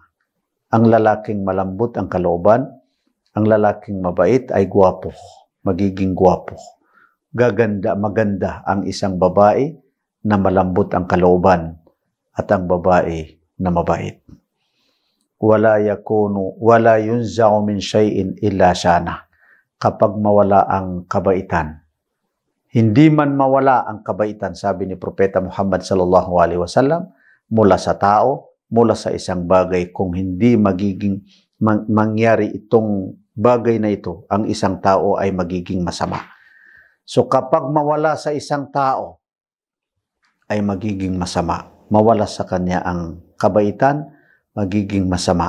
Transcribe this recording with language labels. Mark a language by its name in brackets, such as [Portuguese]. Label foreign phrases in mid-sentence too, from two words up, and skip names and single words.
[Filipino] Ang lalaking malambot ang kalooban, ang lalaking mabait ay gwapo, magiging gwapo. Gaganda, maganda ang isang babae na malambot ang kalooban at ang babae na mabait. [Arabic] ولا ينزع من شيء إلا شانه. [Filipino] Kapag mawala ang kabaitan, hindi man mawala ang kabaitan, sabi ni Propeta Muhammad [Arabic] صلى الله عليه وسلم, [Filipino] mula sa tao, mula sa isang bagay, kung hindi magiging mangyari itong bagay na ito, ang isang tao ay magiging masama. So kapag mawala sa isang tao, ay magiging masama. Mawala sa kanya ang kabaitan, magiging masama.